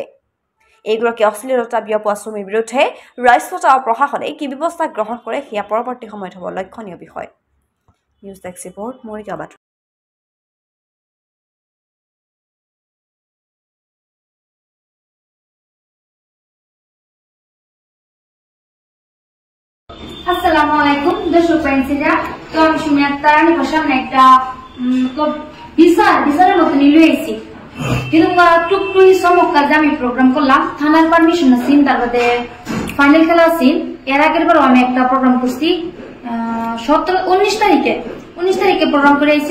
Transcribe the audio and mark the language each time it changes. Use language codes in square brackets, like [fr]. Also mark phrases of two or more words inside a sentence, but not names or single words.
[as] এইগৰাকী অশ্লীলতা বিয়পোৱা সুমিৰ বিৰুদ্ধে ৰাষ্ট্ৰীয় আৰু প্ৰশাসনে কি ব্যৱস্থা গ্ৰহণ কৰে সেয়া পৰৱৰ্তী সময়ত হ'ব লক্ষণীয় বিষয়। নিউজ ডেস্ক ৰিপৰ্ট, মৰিগাঁও বাতৰি। [bn] আসসালামুআলাইকুম দর্শক ফ্রেন্ডসরা, তো আমি সুমি আক্তার সামনে একটা বিচারের মতো নিয়ে এসেছি। কিন্তু টুকটুক চমৎকার যে আমি প্রোগ্রাম করলাম, থানার পারমিশন আছেন, তারপরে ফাইনাল খেলা আছেন। এর আগের বারও আমি একটা প্রোগ্রাম করছি 19 তারিখে প্রোগ্রাম করে এসেছি।